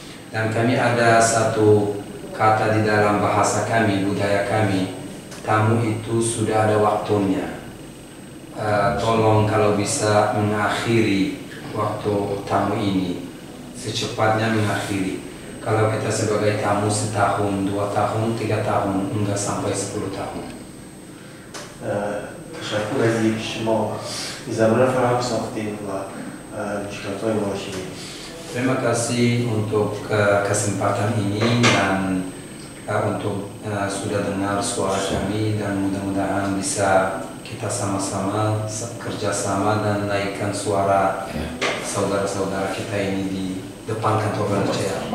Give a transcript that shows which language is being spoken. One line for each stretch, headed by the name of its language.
Indonesian: Dan kami ada satu kata di dalam bahasa kami, budaya kami, tamu itu sudah ada waktunya. Tolong kalau bisa mengakhiri waktu tamu ini, secepatnya mengakhiri. Kalau kita sebagai tamu setahun, 2 tahun, 3 tahun, enggak sampai 10 tahun.
Persian: تشکر از اینکه شما زمان فراهم ساختید و مشکلات‌های ما شنیدید.
Indonesian: Terima kasih untuk kesempatan ini dan untuk sudah dengar suara kami dan mudah-mudahan bisa kita sama-sama kerjasama dan naikkan suara saudara-saudara kita ini di depan kantor BNCR.